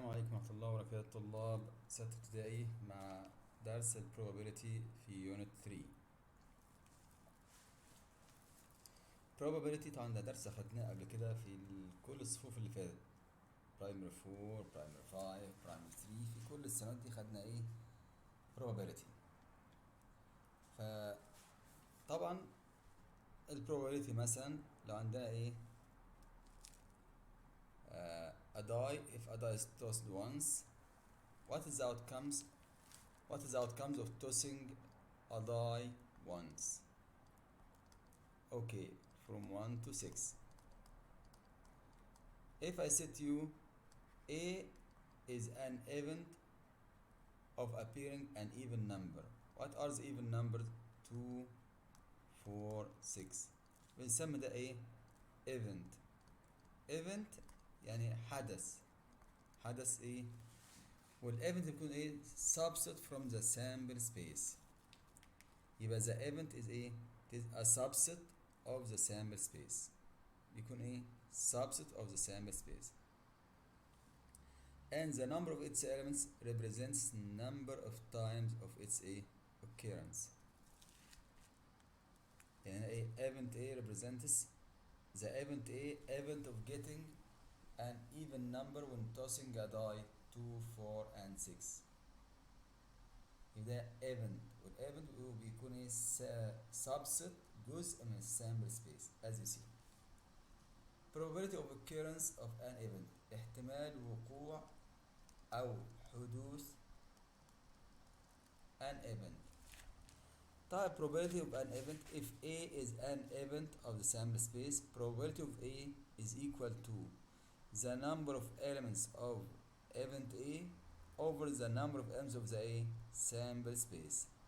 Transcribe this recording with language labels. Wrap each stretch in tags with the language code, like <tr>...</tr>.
<ar>طلاب ستة ابتدائي مع درس ال probability في unit 3. probability طبعا ده درس أخدناه قبل كده في كل الصفوف اللي فاتت، primary 4 primary 5 primary 3. في كل السنوات دي خدنا ايه؟ probability. فطبعا ال</ar> <en>probability</en> <ar>مثلا لو عندنا ايه</ar> <en>a die, if a die is tossed once, what is the outcomes of tossing a die once? Okay, from 1 to 6. If I said to you A is an event of appearing an even number, what are the even numbers? 2 4 6.</en> <ar>بنسمي ده ايه؟ event يعني حدث ايه؟ والايفنت بيكون ايه؟</ar> <en>subset from the sample space. يبقى the event is ايه؟ it is a subset of the sample space.</en> <ar>بيكون ايه؟</ar> <en>subset of the sample space. And the number of its elements represents number of times of its a occurrence.</en> <ar>يعني ايه</ar> <en>event A represents the event of getting an even number when tossing a die 2 4 and 6.</en> <ar>يبقى event والايفنت بيكون ايه subset جزء من السامبل سبيس</ar> <en>as you see. probability of occurrence of an event</en> <ar>احتمال وقوع أو حدوث</ar> <en>an event. طيب probability of an event, if A is an event of the sample space, probability of A is equal to the number of elements of event A over the number of elements of the A sample space.</en>